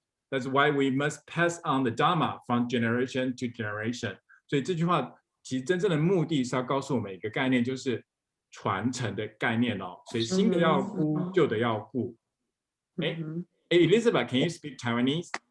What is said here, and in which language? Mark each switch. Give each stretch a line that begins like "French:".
English: That's why we must pass on the Dharma from generation to generation.
Chinese: 所以这句话其实真正的目的是要告诉我们一个概念，就是传承的概念哦。所以新的要顾，旧的要顾。
English: Elizabeth, can you speak Taiwanese?